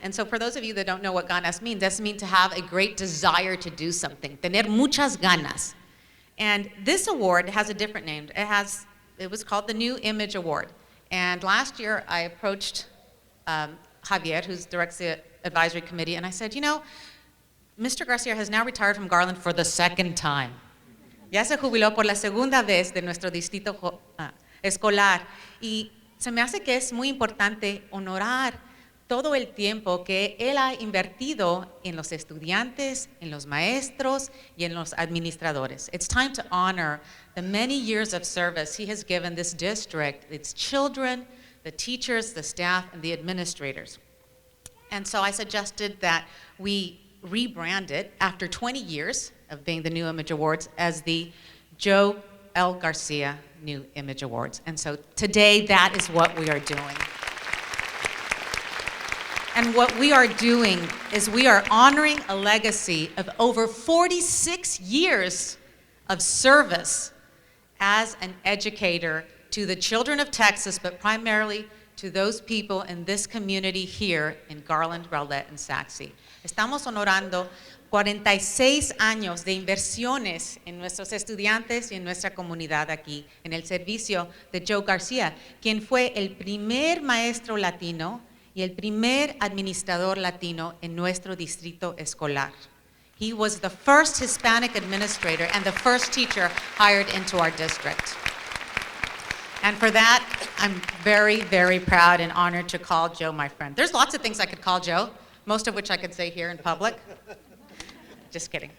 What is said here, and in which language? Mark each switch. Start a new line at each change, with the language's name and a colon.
English: And so for those of you that don't know what GANAS means, that means to have a great desire to do something,
Spanish: tener muchas ganas.
English: And this award has a different name. It was called the New Image Award. And last year I approached Javier, who directs the advisory committee, and I said, you know, Mr. Garcia has now retired from Garland for the 2nd time.
Spanish: Ya se jubiló por la segunda vez de nuestro distrito escolar. Y se me hace que es muy importante honorar todo el tiempo que él ha invertido en los estudiantes, en los maestros y en los administradores.
English: It's time to honor the many years of service he has given this district, its children, the teachers, the staff, and the administrators. And so I suggested that we rebrand it after 20 years of being the New Image Awards as the Joe L. Garcia New Image Awards. And so today, that is what we are doing. And what we are doing is we are honoring a legacy of over 46 years of service as an educator to to the children of Texas, but primarily to those people in this community here in Garland, Rowlett, and Saxe.
Spanish: Estamos honorando 46 años de inversiones en nuestros estudiantes y en nuestra comunidad aquí, en el servicio de Joe Garcia, quien fue el primer maestro latino y el primer administrador latino en nuestro distrito escolar.
English: He was the first Hispanic administrator and the first teacher hired into our district. And for that, I'm very, very proud and honored to call Joe my friend. There's lots of things I could call Joe, most of which I could say here in public. Just kidding.